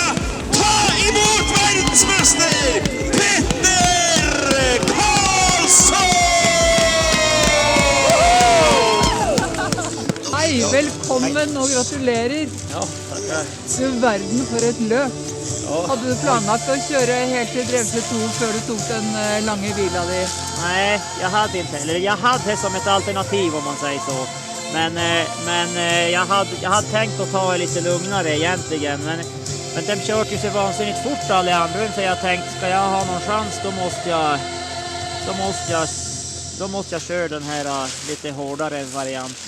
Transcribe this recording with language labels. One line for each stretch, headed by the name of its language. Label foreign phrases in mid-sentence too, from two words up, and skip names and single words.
Norwegian: Ta imot verdensmester Petter Karlsson! Hei, velkommen og gratulerer.
Swedish: Ja, tackar.
Norwegian: Du verden for et løp. Hadde du planlagt å kjøre helt til Drevsø 2 før du tok den lange vila di?
Swedish: Nej, jag hade inte. Eller jag hade som ett alternativ om man säger så. Men jag hade tänkt att ta det lite lugnare egentligen. Men de kört ju så vansinnigt fort alla andra. Så jag tänkte, ska jag ha någon chans då måste jag köra den här lite hårdare varianten.